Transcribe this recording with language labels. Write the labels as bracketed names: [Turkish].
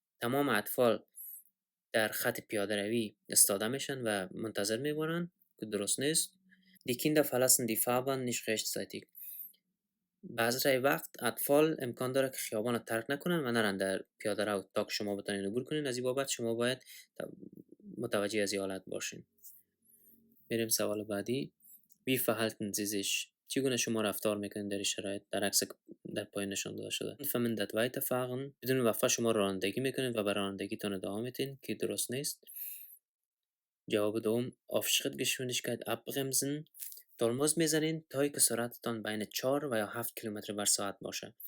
[Persian] تمام اطفال در خط پیاده روی ایستاده میشن و منتظر میمونن که درست نیست. [German] Die Kinder verlassen die Fahrbahn nicht rechtzeitig. [Persian] بعضی وقت اطفال امکان داره که خیابان رو ترک نکنن و نرن در پیاده رو تا که شما بتونین عبور کنین. از این بابت شما باید متوجه از این حالت باشین. میریم سوال بعدی. [German] Wie verhalten Sie sich؟ [Persian] چگونه شما رفتار میکنید در این شرایط؟ در عکس در پایین نشان داده شده. فهمنdet [German] weiterfahren [Persian] بدون وقفه شما رانندگی میکنید و به رانندگیتون ادامه میدین که درست نیست. جواب دوم [German] auf Schrittgeschwindigkeit abbremsen. [Persian] ترمز میزنین تا که سرعتتان بین 4 و یا 7 کیلومتر بر ساعت باشه.